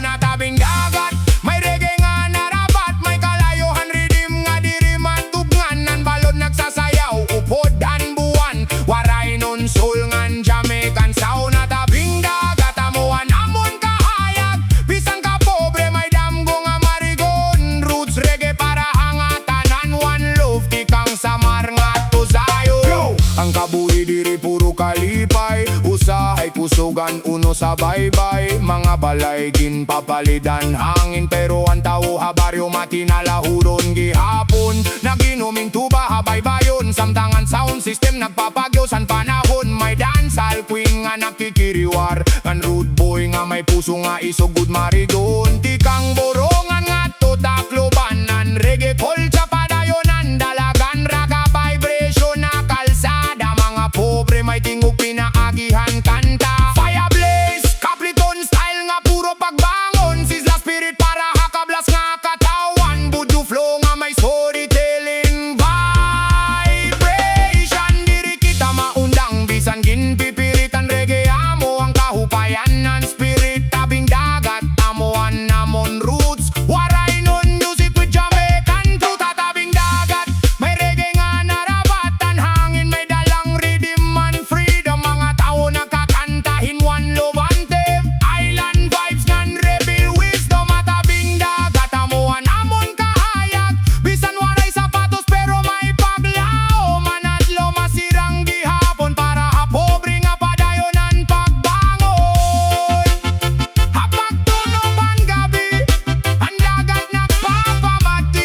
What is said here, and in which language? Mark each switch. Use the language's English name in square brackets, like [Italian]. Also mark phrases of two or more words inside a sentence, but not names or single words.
[Waray] Na tabing dagat may reggae nga narabat, may kalayohan ridim nga diri matugnan. Nan balod nagsasayaw upod dan buwan, waray non soul ngan [English] Jamaican sound. [Waray] Na tabing dagat amo anamon kahayag, bisan ka pobre may damgo nga marigon. [English] Roots reggae [Waray] para hangatanan, [English] one love [Waray] tikang samar nga to sayo. Ang kabuhi diri puro kalipay, usahay kusugan uno sa baybay. Mga balay ginpapalidan hangin, pero ang tao ha baryo matinalahuron gihapon. Naginuming tuba ha baybayon, samtangan [English] sound system [Waray] nagpapagyosan panahon. May [English] dancehall queen [Waray] nga nakikiriwar, kan [English] rude boy [Waray] nga may puso nga isugod marigon. Tikang borongan nga to taklobanan, [English] reggae culture [Waray] padayonan, dalagan raga vibration na kalsada. Mga pobre may tingog pinaagihan kanta, [English] fire blaze Capricorn style [Waray] nga puro pagbangon. [English] Sizzla spirit [Waray] para hakablas nga katawan, budu flow nga may [English] storytelling vibration. [Waray] Diri kita maundang bisan ginpipiritan, reggae amo ang kahupayan ng spirit. Tabing dagat amo anamon roots, waray non [English] music with Jamaican truth. [Waray] Tabing dagat may reggae nga narabatan, hangin may dalang [English] rhythm and freedom. [Waray] Mga tao nagkakantahin [English] one love anthem, island vibes [Waray] ngan [English] rebel wisdom. [Waray] Tabing dagat amo anamon kahayag, bisan waray sapatos pero may paglao. Manadlo masirang gihapon para ha pobre nga padayonan pagbangon. Hapagtunuban gabi, ang dagat nagpapamati.